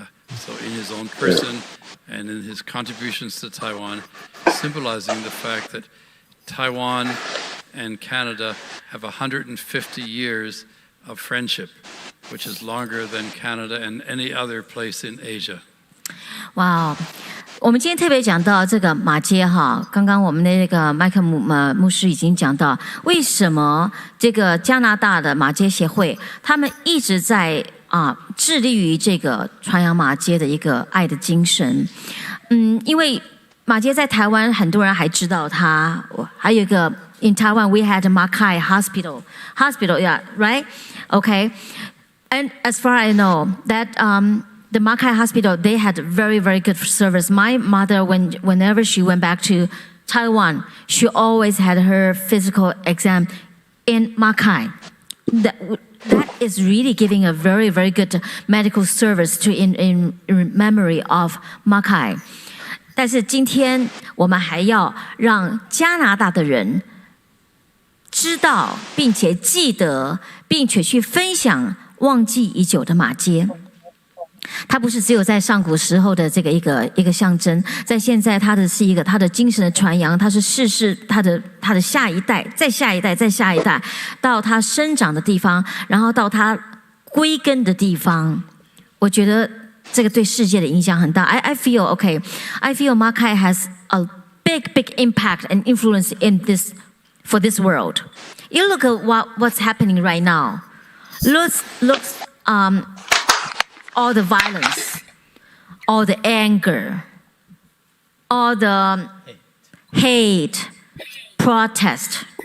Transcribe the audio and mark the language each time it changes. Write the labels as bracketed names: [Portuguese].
[English] So in his own person and in his contributions to Taiwan, symbolizing the fact that Taiwan and Canada have 150 years of friendship, which is longer than Canada and any other place in Asia. Wow. [Chinese] 我们今天特别讲到这个马街哈，刚刚我们的那个麦克牧师已经讲到，为什么这个加拿大的马街协会，他们一直在致力于这个传扬马街的一个爱的精神。因为马街在台湾很多人还知道它，还有一个 [English] in Taiwan we had a Mackay hospital, yeah, right? Okay, and as far as I know that the Mackay Hospital, they had very, very good service. My mother, whenever she went back to Taiwan, she always had her physical exam in Mackay. That is really giving a very, very good medical service to in memory of Mackay. [Chinese] 但是今天我们还要让加拿大的人知道，并且记得，并且去分享忘记已久的马街。它不是只有在上古时候的这个一个象征，在现在它的是一个它的精神的传扬，它是世世它的下一代，再下一代，再下一代，到它生长的地方，然后到它归根的地方。我觉得这个对世界的影响很大。 [English] I feel okay. I feel Mackay has a big impact and influence in this for this world. You look at what's happening right now. Looks all the violence, all the anger, all the hate, protest.